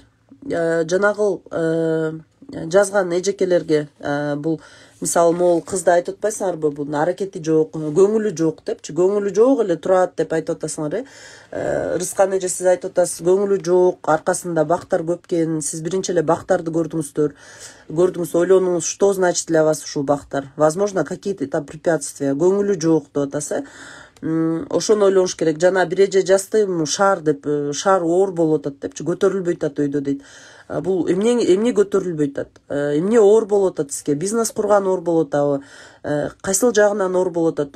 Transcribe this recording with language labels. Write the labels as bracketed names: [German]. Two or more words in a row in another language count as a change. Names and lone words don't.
[Kyrgyz] Жанагыл жазган эжекелерге бул мисалы могул кызды айтып атпайсыңарбы, бунун аракети жок, көңүлү жок депчи. Көңүлү жок эле турат деп айтып атасыңар, Рыскан эже, сиз айтып атасыз, көңүлү жок, аркасында бактар көп экен. Сиз биринчи эле бактарды көрдүңүздөр. Ойлонуңуз, [Russian] что значит для вас [Kyrgyz] ушул бактар? [Russian] Возможно, какие-то там препятствия. [Kyrgyz] Көңүлү жок деп атасы. Ошону ойлонуш керек. Жана бир эже жазды, шаар деп, шаар оор болуп атат депчи, көтөрүлбөй атат өйдө дейт. Бул эмне көтөрүлбөй атат? Эмне оор болуп атат сизге? Бизнес курган оор болуп атабы? Кайсыл жагынан оор болуп атат?